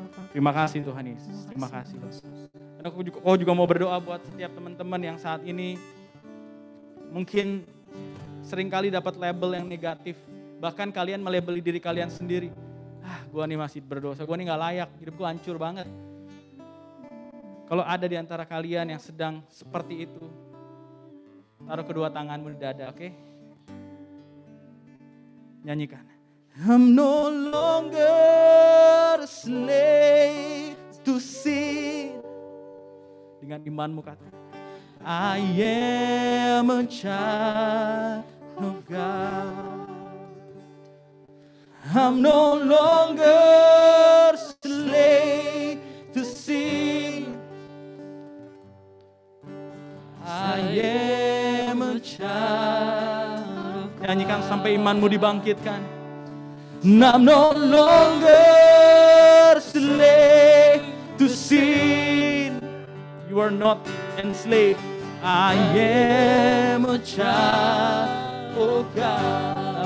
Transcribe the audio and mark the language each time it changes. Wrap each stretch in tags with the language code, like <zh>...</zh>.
<id>Terima kasih Tuhan Yesus. Terima kasih. Dan aku juga mau berdoa buat setiap teman-teman yang saat ini mungkin seringkali dapat label yang negatif. Bahkan kalian melabeli diri kalian sendiri. Gua nih masih berdosa, gua nih gak layak, hidupku hancur banget. Kalau ada di antara kalian yang sedang seperti itu, taruh kedua tanganmu di dada, oke? Nyanyikan.</id> <en>I'm no longer a slave to sin.</en> <id>Dengan imanmu kata,</id> <en>I am a child of God. I'm no longer slave to sin. I am a child.</en> <id>Nyanyikan sampai imanmu dibangkitkan.</id> <en>I'm no longer slave to sin. You are not enslaved. I am a child of God.</en>